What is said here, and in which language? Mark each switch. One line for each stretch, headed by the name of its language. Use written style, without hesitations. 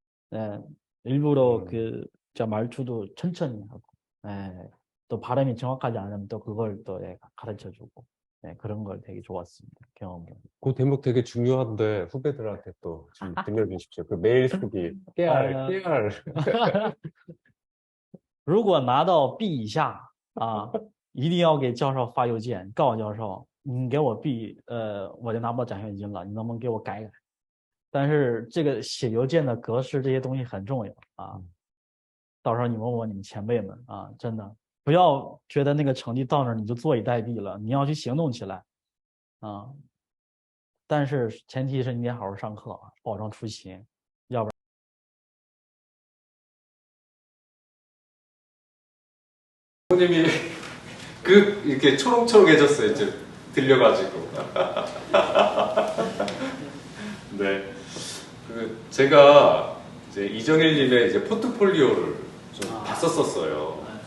Korean: 네, 일부러 그 진짜 말투도 천천히 하고, 네, 또 발음이 정확하지 않으면 또 그걸 또 예, 가르쳐 주고, 네, 그런 걸 되게 좋았습니다. 경험으로. 그 대목 되게 중요한데 후배들한테 또 좀 들려주십시오. 그 메일 쓰기 깨알 아, 깨알
Chinese: 如果拿到 B 以下啊，一定要给教授发邮件，告诉教授，你给我 B，我就拿不到奖学金了，你能不能给我改改？但是这个写邮件的格式这些东西很重要啊，到时候你问问你们前辈们啊，真的不要觉得那个成绩到那儿你就坐以待毙了，你要去行动起来啊。但是前提是你得好好上课啊，保证出勤，要不然。
Korean: 부모님이 그 이렇게 초롱초롱해졌어요. 이제 들려가지고. 네. 그 제가 이제 이정일님의 이제 포트폴리오를 좀 봤었었어요.